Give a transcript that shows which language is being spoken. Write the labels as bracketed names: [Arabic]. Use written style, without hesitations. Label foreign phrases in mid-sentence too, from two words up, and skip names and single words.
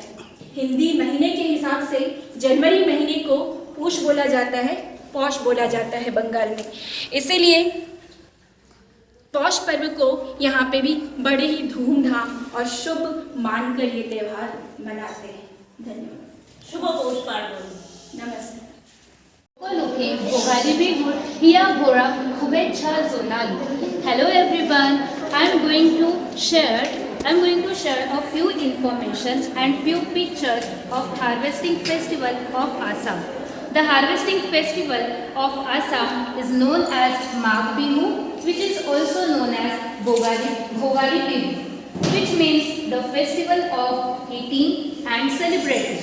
[Hindi] हिंदी महीने के हिसाब से जनवरी महीने को पूष बोला जाता है, पौष बोला जाता है बंगाल में। इसीलिए पौष पर्व को यहाँ पे भी बड़े ही धूमधाम और शुभ मानकर ये त्यौहार मनाते हैं। धन्यवाद। शुभ पौष पार्वण। नमस्कार। [Assamese] সকলোকে ভোগালী বিহুৰ হিয়া ভৰা শুভেচ্ছা জনালোঁ। [English] Hello everyone, I'm going to share a few information and few pictures of harvesting festival of Assam. The harvesting festival of Assam is known as Magh Bihu, which is also known as Bhogali Bihu, which means the festival of eating and celebrating.